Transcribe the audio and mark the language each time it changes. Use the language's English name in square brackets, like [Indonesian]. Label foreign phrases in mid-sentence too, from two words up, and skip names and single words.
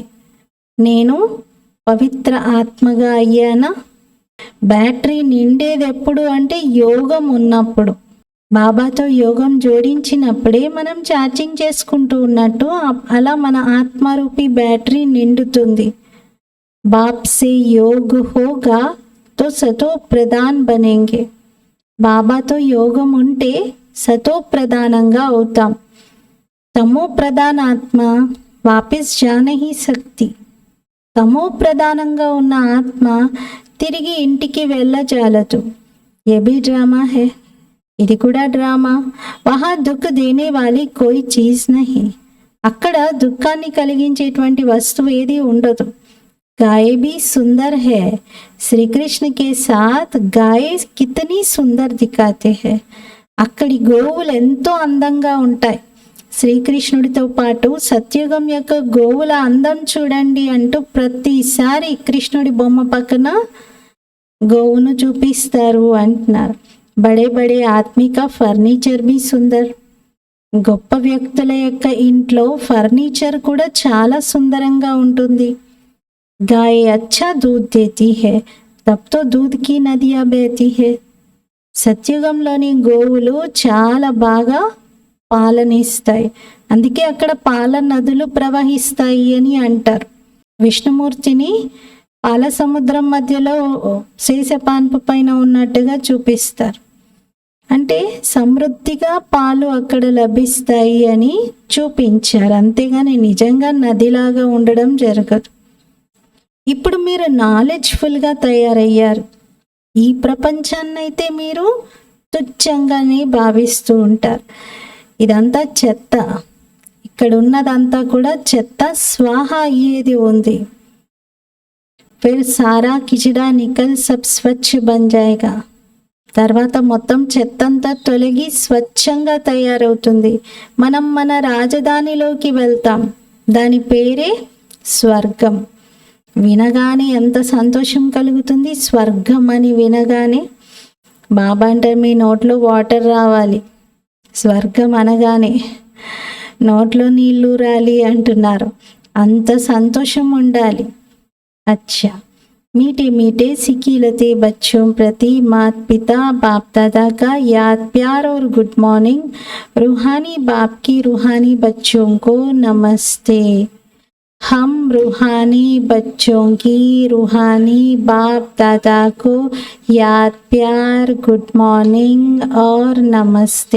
[Telugu] నేను పవిత్ర ఆత్మగా అయ్యానా? బ్యాటరీ నిండేది ఎప్పుడు అంటే యోగం ఉన్నప్పుడు. బాబాతో యోగం జోడించినప్పుడే మనం ఛార్జింగ్ చేసుకుంటూ ఉన్నట్టు అలా మన ఆత్మరూపి బ్యాటరీ నిండుతుంది. [Hindi] बाप से योग होगा तो सतो प्रधान बनेंगे. [Telugu] బాబాతో యోగం ఉంటే సతో ప్రధానంగా అవుతాం. [Hindi] तमो प्रधान आत्मा वापस जा नहीं सकती. [Telugu] తమో ప్రధానంగా ఉన్న ఆత్మ తిరిగి ఇంటికి వెళ్ళజాలదు. [Hindi] ये भी ड्रामा है, [Telugu] ఇది కూడా డ్రామా. [Hindi] वहाँ दुःख देने वाली कोई चीज़ नहीं. [Telugu] అక్కడ దుఃఖాన్ని కలిగించేటువంటి వస్తువు ఏది ఉండదు. [Hindi] गाय भी सुंदर है. श्री कृष्ण के साथ गाय कितनी सुंदर दिखाते हैं. [Telugu] అక్కడి గోవులు ఎంతో అందంగా ఉంటాయి. శ్రీకృష్ణుడితో పాటు సత్యుగం యొక్క గోవుల అందం చూడండి అంటూ ప్రతిసారి కృష్ణుడి బొమ్మ పక్కన గోవును చూపిస్తారు అంటున్నారు. [Hindi] बड़े बड़े आत्मिक फर्नीचर भी सुंदर. [Telugu] గొప్ప వ్యక్తుల యొక్క ఇంట్లో ఫర్నిచర్ కూడా చాలా సుందరంగా ఉంటుంది. [Hindi] गाय अच्छा दूध देती है, तब तो दूध की नदियाँ बहती है. [Telugu] సత్యుగంలోని గోవులు చాలా బాగా పాలనిస్తాయి, అందుకే అక్కడ పాల నదులు ప్రవహిస్తాయి అని అంటారు. విష్ణుమూర్తిని పాల సముద్రం మధ్యలో శేషపాన్పు పైన ఉన్నట్టుగా చూపిస్తారు. అంటే సమృద్ధిగా పాలు అక్కడ లభిస్తాయి అని చూపించారు, అంతేగాని నిజంగా నదిలాగా ఉండడం జరగదు. ఇప్పుడు మీరు నాలెడ్జ్ఫుల్గా తయారయ్యారు. ఈ ప్రపంచాన్ని అయితే మీరు తుచ్చంగానే భావిస్తూ ఉంటారు. ఇదంతా చెత్త, ఇక్కడ ఉన్నదంతా కూడా చెత్త. స్వాహ అయ్యేది ఉంది. [Hindi] फिर सारा कीचड़ा निकल सब स्वच्छ बन जाएगा. [Telugu] తర్వాత మొత్తం చెత్తంతా తొలగి స్వచ్ఛంగా తయారవుతుంది. మనం మన రాజధానిలోకి వెళ్తాం. దాని పేరే స్వర్గం. వినగానే ఎంత సంతోషం కలుగుతుంది. స్వర్గం అని వినగానే బాబా అంటారు, మీ నోట్లో వాటర్ రావాలి. స్వర్గం అనగానే నోట్లో నీళ్ళు రాలి అంటున్నారు. అంత సంతోషం ఉండాలి. [Hindi] అచ్చా, मीठे मीठे सिकीलते बच्चों प्रति मात पिता बाप दादा का याद प्यार और [English] good morning. [Hindi] रूहानी बाप की रूहानी बच्चों को नमस्ते. हम रूहानी बच्चों की रूहानी बाप दादा को याद प्यार [English] good morning [Hindi] और नमस्ते.